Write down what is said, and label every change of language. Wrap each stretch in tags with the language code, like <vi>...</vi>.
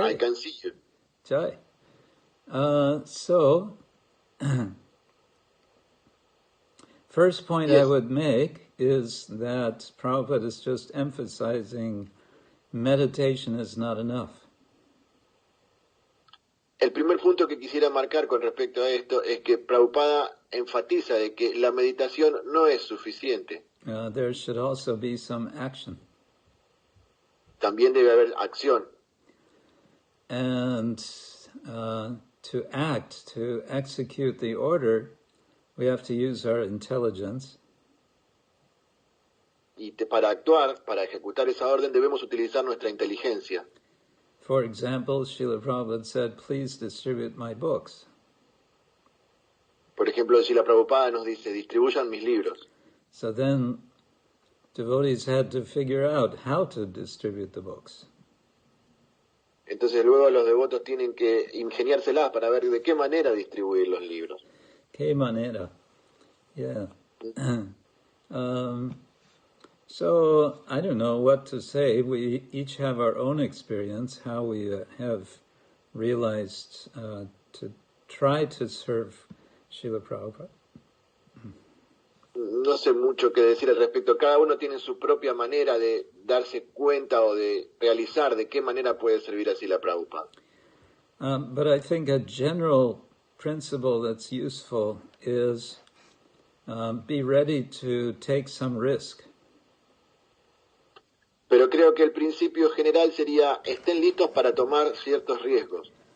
<en>I can see you. Jai. So, first point Yes. I would make is that Prabhupada is just emphasizing meditation is not enough.</en> <es>El primer punto que quisiera marcar con respecto a esto es que Prabhupada enfatiza de que la meditación no es suficiente.</es> <en>There should also be some action.</en> <es>También debe haber acción.</es> <en>And to act, to execute the order, we have to use our intelligence.</en> <es>Y para actuar, para ejecutar esa orden, debemos utilizar nuestra inteligencia.</es> <en>For example, Srila Prabhupada said, please distribute my books.</en> <es>Por ejemplo, si la Prabhupada nos dice, distribuyan mis libros.</es> <en>So then devotees had to figure out how to distribute the books.</en> <es>Entonces luego los devotos tienen que ingeniárselas para ver de qué manera distribuir los libros. Que manera. Yeah.</es> <en>So, I don't know what to say. We each have our own experience, how we have realized to try to serve Srila Prabhupada.</en> <es>No sé mucho qué decir al respecto. Cada uno tiene su propia manera de darse cuenta o de realizar de qué manera puede servir así la Prabhupada.</es> <en>But I think a general principle that's useful is be ready to take some risk.</en> <es>Pero creo que el principio general sería, estén listos para tomar ciertos riesgos.</es>